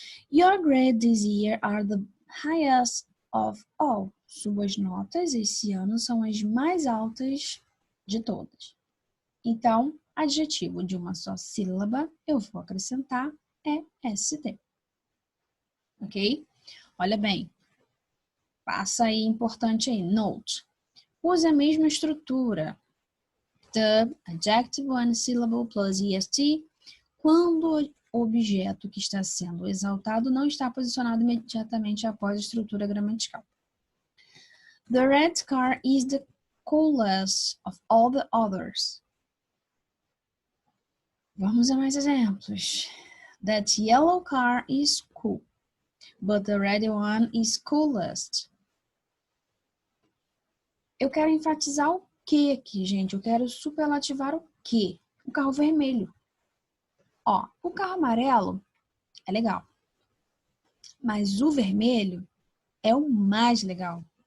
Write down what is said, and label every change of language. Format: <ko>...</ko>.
<en>Your grades this year are the highest of all.</en> <pt>Suas notas esse ano são as mais altas de todas. Então, adjetivo de uma só sílaba, eu vou acrescentar EST. Ok? Olha bem. Passa aí, importante aí, note. Use a mesma estrutura.</pt> <en>The, adjective, one syllable plus est,</en> <pt>quando o objeto que está sendo exaltado não está posicionado imediatamente após a estrutura gramatical.</pt> <en>The red car is the coolest of all the others.</en> <pt>Vamos a mais exemplos.</pt> <en>That yellow car is cool, but the red one is coolest.</en> <pt>Eu quero enfatizar o que aqui, gente? Eu quero superlativar o que? O carro vermelho. Ó, o carro amarelo é legal. Mas o vermelho é o mais legal.</pt>